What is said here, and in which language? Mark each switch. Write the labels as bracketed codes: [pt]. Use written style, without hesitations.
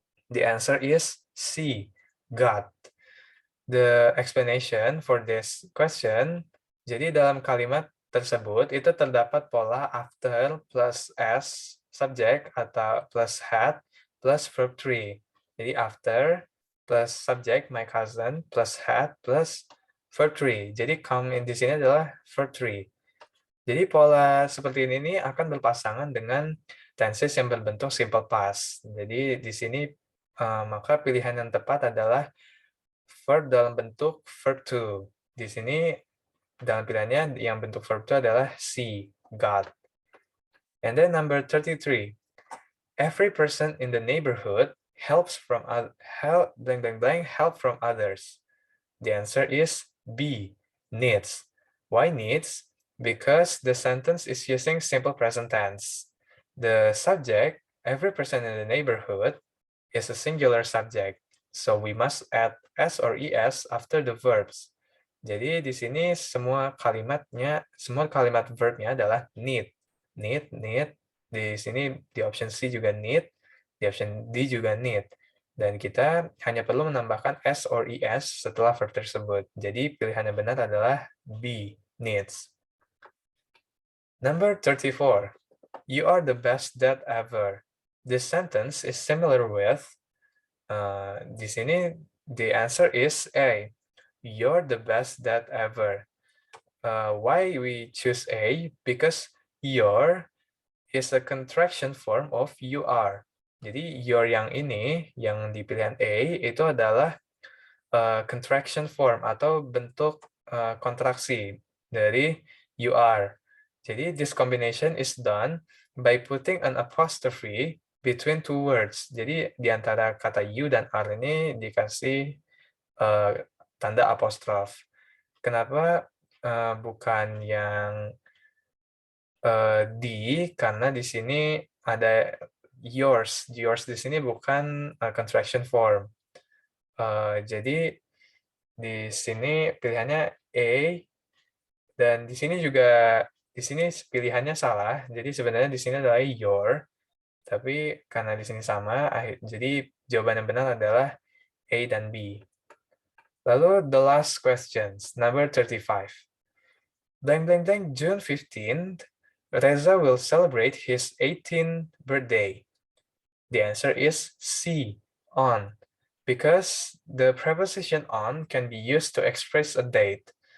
[en] The answer is C, got. The explanation for this question, [id] jadi dalam kalimat tersebut itu terdapat pola after plus s subject atau plus had plus verb 3. Jadi after plus subject my cousin plus had plus verb 3. Jadi come in di sini adalah verb 3. Jadi pola seperti ini akan berpasangan dengan tenses yang berbentuk simple past. Jadi di sini maka pilihan yang tepat adalah verb dalam bentuk verb to. Di sini dalam pilihannya yang bentuk verb to adalah see, got. [en] And then number 33. Every person in the neighborhood help from others. The answer is B, needs. Why needs? Because the sentence is using simple present tense. The subject, every person in the neighborhood, is a singular subject. So we must add s or es after the verbs. [id] Jadi di sini semua kalimat verbnya adalah need. Need. Di sini di option C juga need, di option D juga need. Dan kita hanya perlu menambahkan s or es setelah verb tersebut. Jadi pilihan yang benar adalah B, needs. [en] Number 34. You are the best dad ever. This sentence is similar with, [id] di sini [en] the answer is A. You're the best dad ever. Why we choose A? Because your is a contraction form of you are. [id] Jadi your yang ini, yang di pilihan A, itu adalah [en] contraction form [id] atau bentuk kontraksi dari you are. [en] Jadi this combination is done by putting an apostrophe between two words. [id] Jadi di antara kata you dan are ini dikasih tanda apostrof. Kenapa bukan yang di? Karena di sini ada yours. Yours di sini bukan contraction form. Jadi di sini pilihannya A, dan di sini juga pilihannya salah. Jadi sebenarnya di sini adalah your, tapi karena di sini sama, jadi jawaban yang benar adalah A dan B. [en] Lalu the last questions, number 35. June 15th, Reza will celebrate his 18th birthday. The answer is C, on, because the preposition on can be used to express a date.